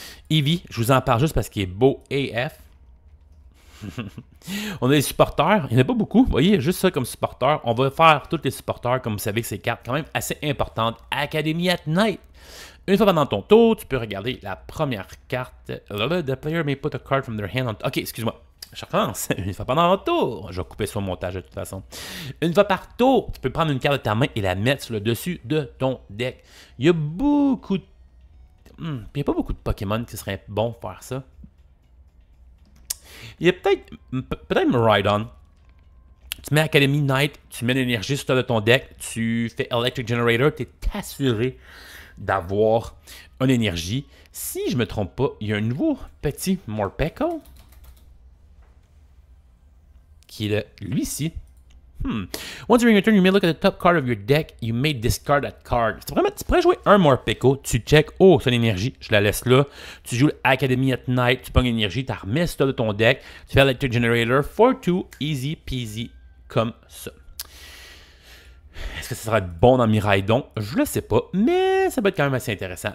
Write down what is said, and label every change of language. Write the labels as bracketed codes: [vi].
[fr] Eevee, je vous en parle juste parce qu'il est beau AF. On a des supporters, il n'y en a pas beaucoup, vous voyez, juste ça comme supporter. On va faire tous les supporters, comme vous savez que c'est cartes quand même assez importantes. Academy at Night. Une fois pendant ton tour, tu peux regarder la première carte. [en] The player may put a card from their hand on... [fr] Ok, excuse-moi. Je recommence. Une fois pendant ton tour. Je vais couper sur le montage de toute façon. Une fois par tour, tu peux prendre une carte de ta main et la mettre sur le dessus de ton deck. Il y a beaucoup de... il n'y a pas beaucoup de Pokémon qui seraient bons pour faire ça. Il y a peut-être Rhydon. Tu mets Academy Night, tu mets l'énergie sur de ton deck, tu fais Electric Generator, tu es assuré d'avoir une énergie. Si je ne me trompe pas, il y a un nouveau petit Morpeko qui est lui-ci. [en] Once during your turn, you may look at the top card of your deck. You may discard that card. [fr] Tu pourrais jouer un Morpeko, tu check, oh, c'est l'énergie, je la laisse là. Tu joues Academy at Night, tu pognes l'énergie, tu remets ça de ton deck, tu fais Electric Generator, 4-2, [en] easy peasy, [fr] comme ça. Est-ce que ça sera bon dans Miraidon? Je le sais pas, mais ça peut être quand même assez intéressant.